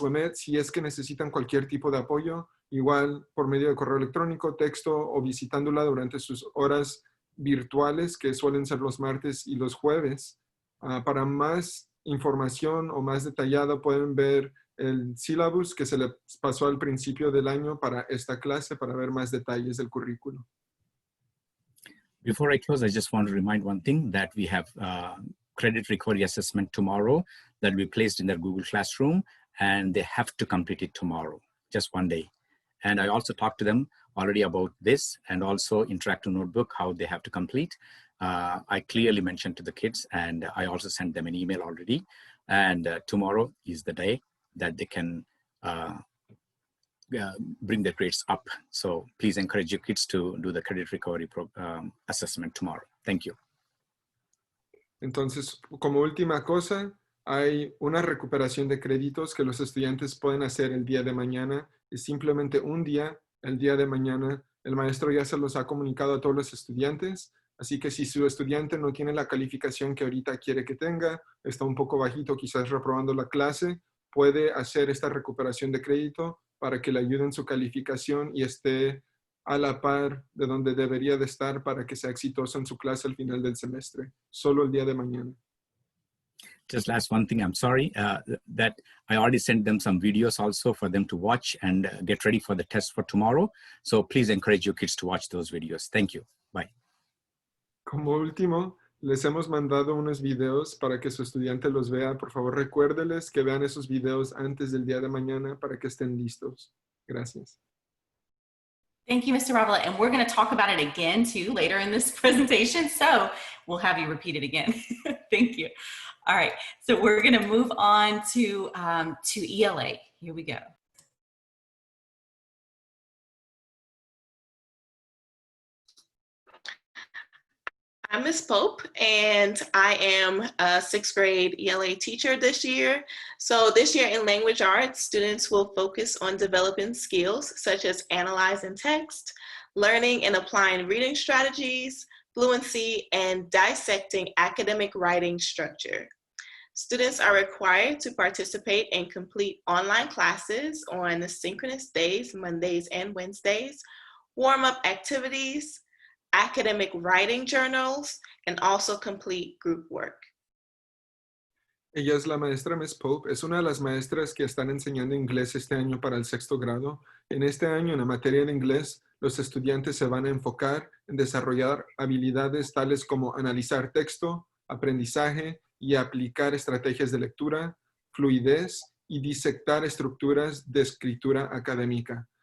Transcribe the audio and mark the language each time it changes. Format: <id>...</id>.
<es>Wimet si es que necesitan cualquier tipo de apoyo, igual por medio de correo electrónico, texto o visitándola durante sus horas virtuales, que suelen ser los martes y los jueves. Para más información o más detallada pueden ver el syllabus que se les pasó al principio del año para esta clase para ver más detalles del currículo.</es> <en>Before I close, I just want to remind one thing, that we have credit recovery assessment tomorrow that will be placed in their Google Classroom, and they have to complete it tomorrow, just one day. And I also talked to them already about this, and also interactive notebook, how they have to complete. I clearly mentioned to the kids, and I also sent them an email already. And tomorrow is the day that they can bring their grades up. So please encourage your kids to do the credit recovery assessment tomorrow. Thank you.</en> <es>Entonces, como última cosa, hay una recuperación de créditos que los estudiantes pueden hacer el día de mañana. Es simplemente un día, el día de mañana. El maestro ya se los ha comunicado a todos los estudiantes. Así que si su estudiante no tiene la calificación que ahorita quiere que tenga, está un poco bajito, quizás reprobando la clase, puede hacer esta recuperación de crédito para que le ayuden su calificación y esté a la par de donde debería de estar para que sea exitoso en su clase al final del semestre, solo el día de mañana.</es> <en>Just last one thing, I'm sorry, that I already sent them some videos also for them to watch and get ready for the test for tomorrow. So please encourage your kids to watch those videos. Thank you. Bye.</en> <es>Como último, les hemos mandado unos videos para que su estudiante los vea. Por favor, recuérdeles que vean esos videos antes del día de mañana para que estén listos. Gracias.</es> <en>Thank you, Mr. Ravela. And we're going to talk about it again, too, later in this presentation. So we'll have you repeat it again. Thank you. All right. So we're going to move on to ELA. Here we go. I'm Miss Pope, and I am a sixth grade ELA teacher this year. So this year in language arts, students will focus on developing skills such as analyzing text, learning and applying reading strategies, fluency, and dissecting academic writing structure. Students are required to participate and complete online classes on the synchronous days, Mondays and Wednesdays, warm-up activities, academic writing journals, and also complete group work.</en> <es>Ella es la maestra Miss Pope, es una de las maestras que están enseñando inglés este año para el sexto grado. En este año, en la materia de inglés, los estudiantes se van a enfocar en desarrollar habilidades tales como analizar texto, aprendizaje y aplicar estrategias de lectura, fluidez y disectar estructuras de escritura académica.</es>